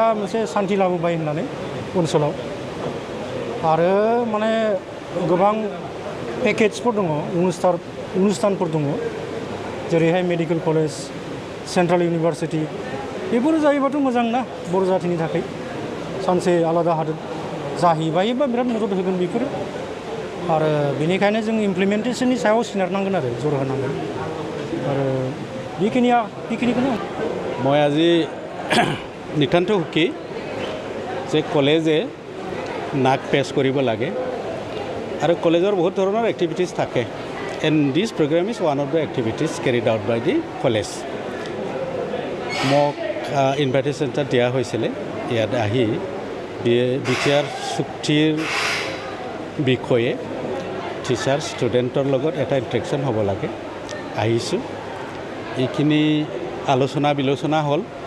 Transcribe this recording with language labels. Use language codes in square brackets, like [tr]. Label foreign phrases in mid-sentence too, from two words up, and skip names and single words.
[brx] मोनसे सान्थि लाबोबाय होननानै ओनसोलाव आरो माने गोबां पेकेजफोर दङ अनुस्थानफोर दङ जेरैहाय [en] medical college central university [brx] बेफोर जायोबाथ' मोजां ना बर' जाथिनि थाखाय सानसे आलादा हादोर जाहैबायोबा बिराद मदद होगोन बेफोरो आरो बेनिखायनो जों इमप्लिमेन्टेसननि सायाव सोनारनांगोन आरो जर होनांगोन आरो बेखिनिखौनो [as] মই আজি নিতান্ত সুখী যে কলেজে নাক পেছ কৰিব লাগে আৰু কলেজৰ বহুত ধৰণৰ এক্টিভিটিজ থাকে [en] and this program is one of the activities carried out by the college [as] মোক ইনভাইটেশ্যন এটা দিয়া হৈছিলে ইয়াত আহি বিটিআৰ চুক্তিৰ বিষয়ে [en] teacher student [as] লগত এটা ইণ্টাৰেকশ্যন হ'ব লাগে আহিছোঁ এইখিনি আলোচনা বিলোচনা হ'ল